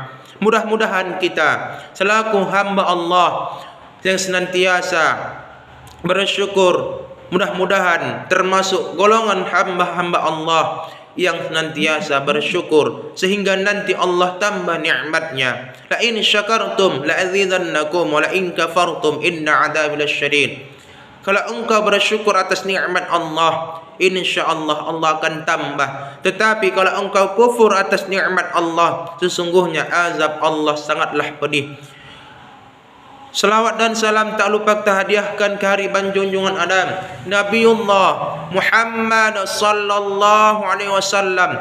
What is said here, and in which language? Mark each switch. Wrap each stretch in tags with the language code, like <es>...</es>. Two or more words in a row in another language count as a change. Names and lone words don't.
<id>Mudah-mudahan kita selaku hamba Allah yang senantiasa bersyukur, mudah-mudahan termasuk golongan hamba-hamba Allah yang senantiasa bersyukur, sehingga nanti Allah tambah nikmatnya.</id> <ar>لئن شكرتم لأزيدنكم ولئن كفرتم إن عذابي لشديد.</ar> <id>Kalau engkau bersyukur atas nikmat Allah, insyaallah Allah akan tambah. Tetapi kalau engkau kufur atas nikmat Allah, sesungguhnya azab Allah sangatlah pedih. Salawat dan salam tak lupa kita hadiahkan ke hariban junjungan Adam Nabiullah Muhammad</id> <ar>صلى الله عليه وسلم.</ar>